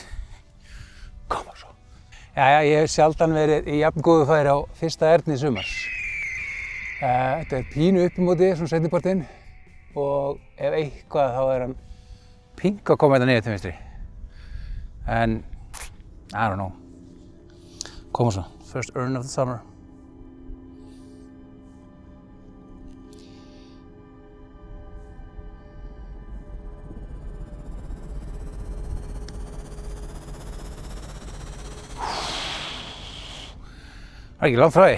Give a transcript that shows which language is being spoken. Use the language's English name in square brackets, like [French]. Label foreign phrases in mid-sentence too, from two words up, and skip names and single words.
[Icelandic] Koma svo. Jæja, ég hef sjaldan verið í jafn góðu færi á fyrsta erni sumars. Þetta er pínu upp í móti, svona seinnipartinn. Og ef eitthvað þá er hann pink að koma þetta niður til vinstri. [English] En I don't know. [Icelandic] Koma svo. [English] First earn of the summer. [Icelandic] Það er ekki langt frá því.